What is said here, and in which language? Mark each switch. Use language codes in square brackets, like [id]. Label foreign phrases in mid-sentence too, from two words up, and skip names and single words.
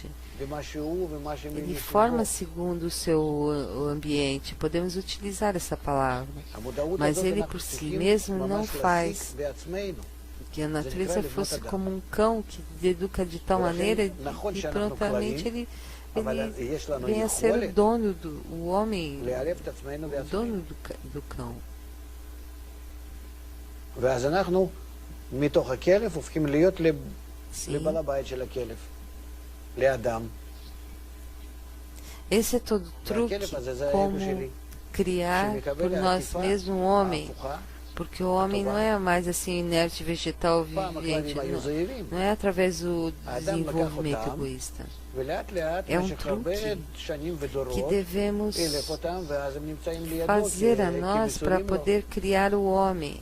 [pt] Ele forma segundo o seu ambiente, podemos utilizar essa palavra, mas ele por si mesmo não faz que a natureza fosse como um cão que educa de tal maneira e prontamente ele vem a ser o dono o homem, o dono do cão. [he] ואז אנחנו מתוך הכלב הופכים להיות לבעל הבית של הכלב, לאדם. [pt] Esse é todo o truque, como criar por nós mesmos um homem, porque o homem não é mais assim inerte, vegetal, vivente, não é através do desenvolvimento egoísta. É um truque que devemos fazer a nós para poder criar o homem.